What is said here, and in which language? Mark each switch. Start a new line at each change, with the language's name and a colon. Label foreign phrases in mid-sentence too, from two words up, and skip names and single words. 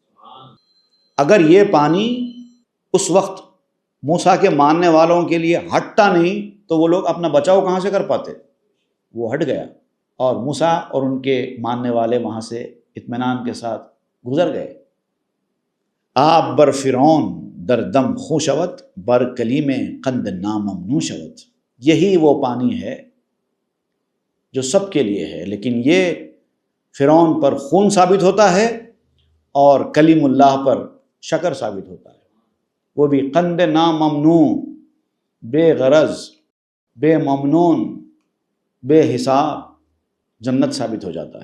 Urdu: اگر یہ پانی اس وقت موسیٰ کے ماننے والوں کے لیے ہٹتا نہیں تو وہ لوگ اپنا بچاؤ کہاں سے کر پاتے؟ وہ ہٹ گیا اور موسیٰ اور ان کے ماننے والے وہاں سے اطمینان کے ساتھ گزر گئے۔
Persian: آب بر فرعون در دم خوں شوت بر کلیم قند ناممنوع شوت۔
Urdu: یہی وہ پانی ہے جو سب کے لیے ہے، لیکن یہ فرعون پر خون ثابت ہوتا ہے اور کلیم اللہ پر شکر ثابت ہوتا ہے۔ وہ بھی
Persian: قند ناممنوع،
Urdu: بے غرض، بے ممنون، بے حساب جنت ثابت ہو جاتا ہے۔